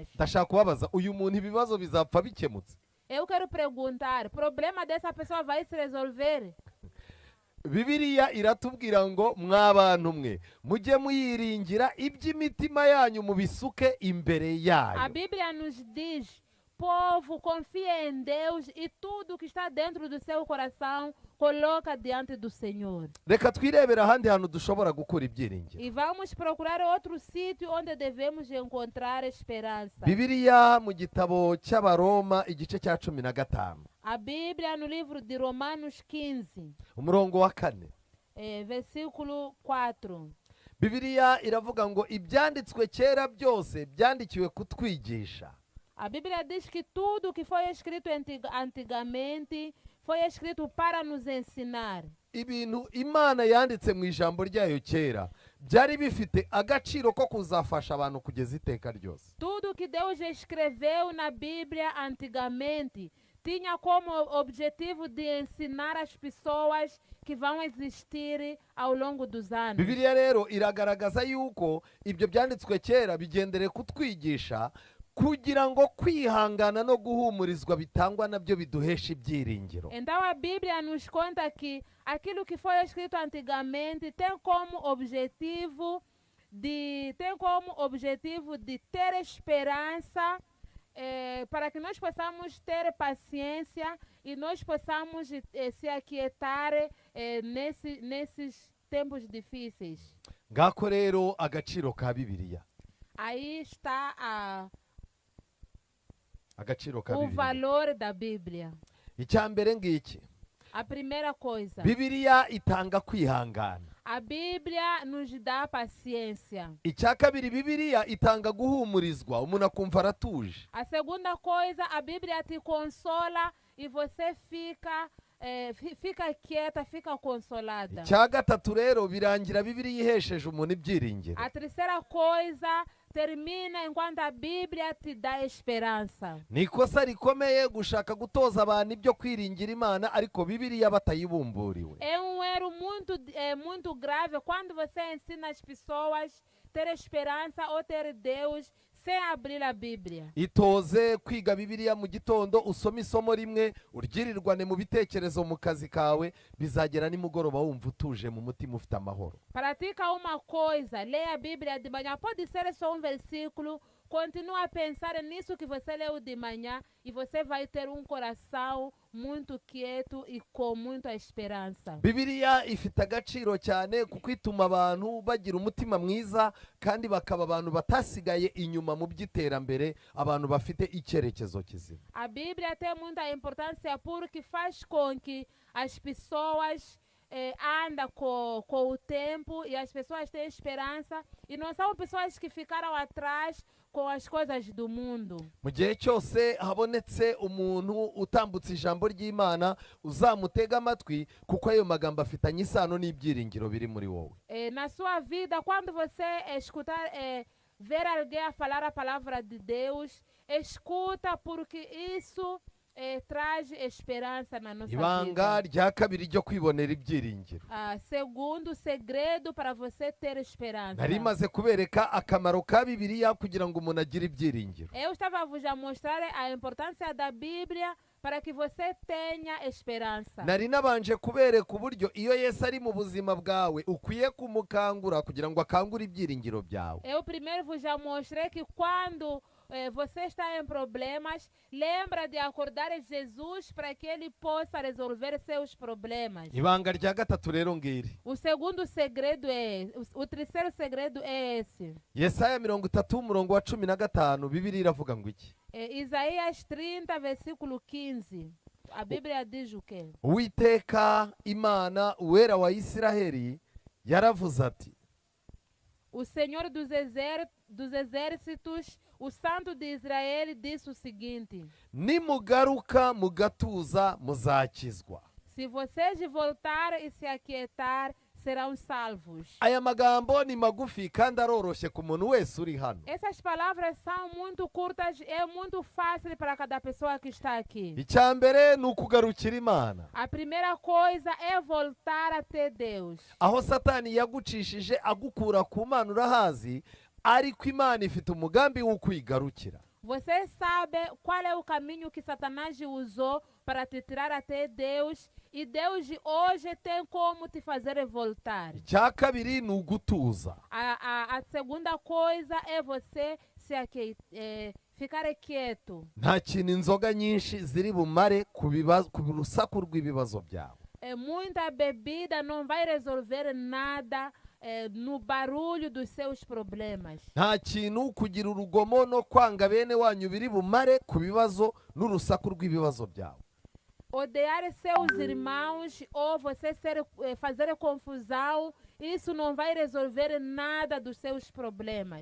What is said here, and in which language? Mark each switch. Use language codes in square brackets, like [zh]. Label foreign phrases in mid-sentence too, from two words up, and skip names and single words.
[rw] Ndashaka kubabaza, uyu muntu ibibazo bizapfa bikemutse? [pt] Eu quero perguntar, problema dessa pessoa vai se resolver? [rw] Bibiliya iratubwira ngo, mwabantu mwe mujye muyiringira, iby'imitima yanyu mubisuke imbere A yayo. [pt] Bíblia nos diz, povo, confia em Deus e tudo que está dentro do seu coração coloca diante do Senhor. [rw] Reka twirebera ahandi hantu dushobora gukura ibyiringiro. [pt] E vamos procurar outro sítio onde devemos encontrar esperança. [rw] Bibiliya mu gitabo cy'Abaroma igice cya 15 [pt] A Bíblia no livro de Romanos 15, [rw] umurongo wa 4. [pt] versículo 4. [rw] Bibiliya iravuga ngo, ibyanditswe kera byose byandikiwe kutwigisha. [pt] A Bíblia diz que tudo que foi escrito antigamente foi escrito para nos ensinar. [rw] Ibintu Imana yanditse mu ijambo ryayo kera byari bifite agaciro ko kuzafasha abantu kugeza iteka ryose. [pt] Tudo que Deus escreveu na Bíblia antigamente tinha como objetivo de ensinar as pessoas que vão existir ao longo dos anos. [rw] Bibiliya rero iragaragaza yuko ibyo byanditswe kera bigendere kutwigisha, kugira ngo kwihangana no guhumurizwa bitangwa nabyo biduhesha ibyiringiro. [pt] Então a Bíblia nos conta que aquilo que foi escrito antigamente tem como objetivo de ter esperança, para que nós possamos ter paciência e nós possamos se aquietar nesses tempos difíceis. [rw] Ngako rero agaciro ka Bibiliya. [pt] Aí está [rw] Agaciro ka o Bibiliya. [pt] valor da Bíblia. [rw] Icyambere ngiki, [pt] A primeira coisa, [rw] Bibiliya itanga kwihangana. [pt] A Bíblia nos dá paciência. [rw] icya kabiri bibiliya itanga guhumurizwa umuntu akumva aratuje. [pt] A segunda coisa, a Bíblia te consola e você fica quieta, fica consolada. [rw] icya gatatu rero birangira bibiliya ihesheje umuntu ibyiringiro. [pt] A terceira coisa termina enquanto a Bíblia te dá esperança. [rw] ni ikosa rikomeye gushaka gutoza abantu ibyo kwiringira imana ariko bibiliya batayibumburiwe. [pt] É um erro muito grave quando você ensina as pessoas ter esperança ou ter Deus sem abrir a Bíblia. [rw] itoze kwiga bibiliya mu gitondo usome isomo rimwe uryirirwane mu bitekerezo mu kazi kawe bizagera nimugoroba wumva utuje mu mutima ufite amahoro. [pt] Pratica uma coisa, leia a Bíblia de manhã, pode ser só um versículo, continua a pensar nisso que você leu de manhã e você vai ter um coração muito quieto e com muita esperança. [rw] bibiliya ifite agaciro cyane kuko ituma abantu bagira umutima mwiza kandi bakaba abantu batasigaye inyuma mu by'iterambere, abantu bafite icyerekezo kizima. [pt] A Bíblia tem muita importância porque faz com que as pessoas andam com o tempo e as pessoas têm esperança e não são pessoas que ficaram atrás com as coisas do mundo. [rw] mu gihe cyose habonetse umuntu utambutse ijambo ry'imana uzamutega amatwi kuko ayo magambo afitanye isano n'ibyiringiro biri muri wowe. [pt] Na sua vida, quando você escutar, ver alguém a falar a palavra de Deus, escuta porque isso traz esperança na nossa ibanga vida. [rw] rya kabiri ryo kwibonera ibyiringiro. [pt] Segundo segredo para você ter esperança. [rw] nari maze kubereka akamaro ka bibiliya kugira ngo umuntu agire ibyiringiro. [pt] Eu estava a vos mostrar a importância da Bíblia para que você tenha esperança. [rw] nari nabanje kubereka uburyo iyo Yesu ari mu buzima bwawe ukwiye kumukangura kugira ngo akangure ibyiringiro byawe. [pt] Eu primeiro vos já mostrei que quando você está em problemas, lembra de acordar Jesus para que ele possa resolver seus problemas. [rw] ibanga rya gatatu rero ngiri. [pt] O segundo segredo o terceiro segredo é esse. [rw] Yesaya 30:15 bibiliya iravuga ngo iki? [pt] Isaías 30, versículo 15. A Bíblia diz o quê? [rw] uwiteka imana uwera wa Isiraheli yaravuze ati, [pt] O Senhor dos exércitos, o Santo de Israel, disse o seguinte: [rw] nimugaruka mugatuza muzakizwa. [pt] se vocês voltarem e se aquietar, serão salvos. [rw] aya magambo ni magufi kandi aroroshye ku muntu wese uri hano. [pt] Essas palavras são muito curtas, é muito fácil para cada pessoa que está aqui. [rw] icya mbere ni ukugarukira imana. [pt] A primeira coisa é voltar até Deus. [rw] aho satani yagucishije agukura ku mana urahazi, ariko imana ifite umugambi wo kwigarukira. [pt] Você sabe qual é o caminho que Satanás usou para te tirar até Deus, e Deus hoje tem como te fazer voltar. [rw] icya kabiri ni ugutuza. [pt] A segunda coisa é você ficar quieto. [rw] nta kintu inzoga nyinshi ziri bumare ku rusaku rw'ibibazo byawe. [pt] Muita bebida não vai resolver nada no barulho dos seus problemas. [rw] nta kintu kugira urugomo no kwanga bene wanyu biri bumare ku bibazo n'urusaku rw'ibibazo byawe. [pt] Odiar seus irmãos ou você fazer confusão, isso não vai resolver nada dos seus problemas.